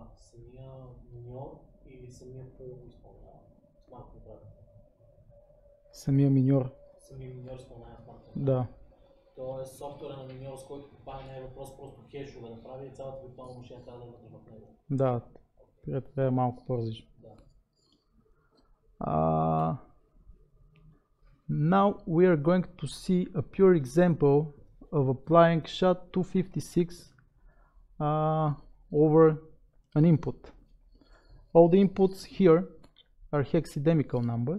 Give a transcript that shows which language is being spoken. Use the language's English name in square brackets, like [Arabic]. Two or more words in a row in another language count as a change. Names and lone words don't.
[Bulgarian] Самия миньор или самия пул го изпълнява? [English] smart contract. [Bulgarian] Самия миньор. Самия миньор изпълнява [English] smart contract. [Bulgarian] Да. Тоест софтуера на миньор, с който попада не е въпрос просто хешове да прави и цялата виртуална машина трябва да е вътре в него. Да, това е малко по-различно. [English] Now we are going to see a pure example of applying SHA-256 over an input. All the inputs here are hexadecimal numbers.